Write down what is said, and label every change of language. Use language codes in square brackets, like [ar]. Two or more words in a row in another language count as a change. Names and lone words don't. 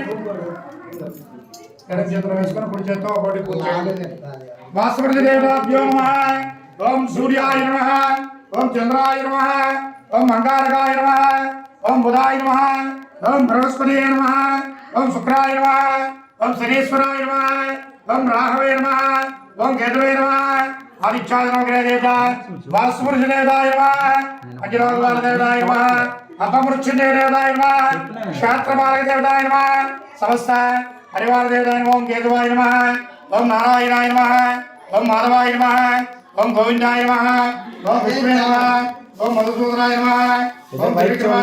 [sa] वासवदेवाभ्यो नमः ओम सूर्याय नमः ओम चंद्राय नमः ओम अंगारकाय नमः ओम बुधाय नमः ओम बृहस्पतिये नमः ओम शुक्राय नमः ओम शनीश्वराय नमः ओम राहवे नमः ఓం కేతవే నమః ఆదిత్యాయ దేవత వాసుపురుష దేవతాయ నమః అఖిలోకపాల దేవతాయ నమః అపమృత్యుంజయ దేవతాయ నమః క్షేత్రపాలక దేవతాయ నమః సమస్త పరివార దేవతాయ నమః ఓం కేతవాయ నమః ఓం నారాయణాయ నమః ఓం మాధవాయ నమః ఓం గోవిందాయ నమః ఓం విష్ణువే నమః ఓం మధుసూదనాయ నమః ఓం త్రివిక్రమాయ